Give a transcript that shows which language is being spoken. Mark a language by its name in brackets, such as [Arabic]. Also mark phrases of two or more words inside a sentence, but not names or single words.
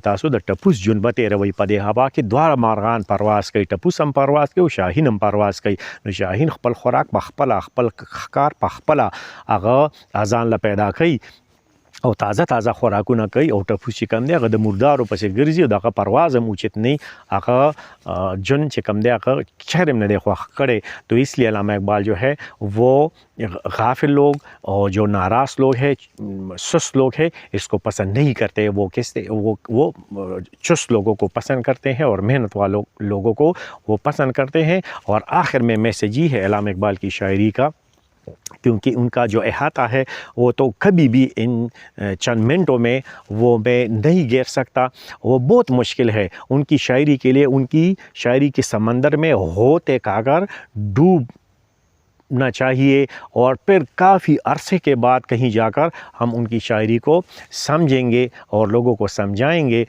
[Pashto] تاسو د ټپوس ژوند به تېروئ، په دې هوا کې دواړه مارغان پرواز کوي، ټپوس هم پرواز کوي او شاهین هم پرواز کوي، نو شاهین خپل خوراک په خپله، خپل ښکار په خپله هغه ځان له پیدا کوي او تازه خوراکونه کوي، او ټپوس چې کوم دی هغه د مردارو پسې ګرځي او دغه پرواز هم اوچت نه هغه ژوند چې کوم دی هغه چر هم نه دی خوښ کړی۔ [Urdu] تو اس لیے علامہ اقبال جو ہے وہ غافل لوگ اور جو ناراض لوگ ہیں، سست لوگ ہیں، اس کو پسند نہیں کرتے، وہ وہ چست لوگوں کو پسند کرتے ہیں اور محنت والوں لوگوں کو وہ پسند کرتے ہیں۔ اور آخر میں میسیج ہی ہے علامہ اقبال کی شاعری کا، کیونکہ ان کا جو احاطہ ہے وہ تو کبھی بھی ان چند منٹوں میں وہ میں نہیں گھیر سکتا، وہ بہت مشکل ہے ان کی شاعری کے لیے، ان کی شاعری کے سمندر میں ہوتے کاغر ڈوبنا چاہیے، اور پھر کافی عرصے کے بعد کہیں جا کر ہم ان کی شاعری کو سمجھیں گے اور لوگوں کو سمجھائیں گے۔